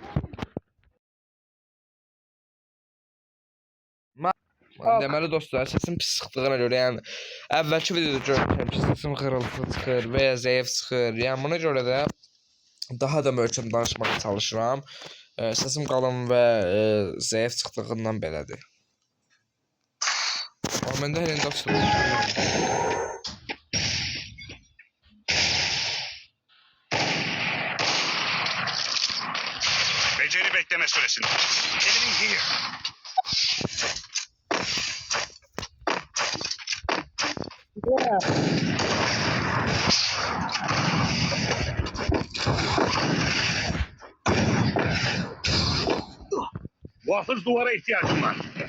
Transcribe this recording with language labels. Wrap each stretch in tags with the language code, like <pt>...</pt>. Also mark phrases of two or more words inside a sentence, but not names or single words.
<az>Deməli dostlar, səsim pis çıxdığına görə, yəni əvvəlki videoda görmüşəm ki, səsim xırıltılı çıxır və ya zəif çıxır. Yəni buna görə də daha da möhkəm danışmağa çalışıram. Səsim qalın və zəif çıxdığından belədir. Amma məndə hər indi açılır.</az> <tr>Beceri bekleme süresinde.</tr> <en>Enemy here.</en> <tr>Muhafız duvara ihtiyacım var.</tr>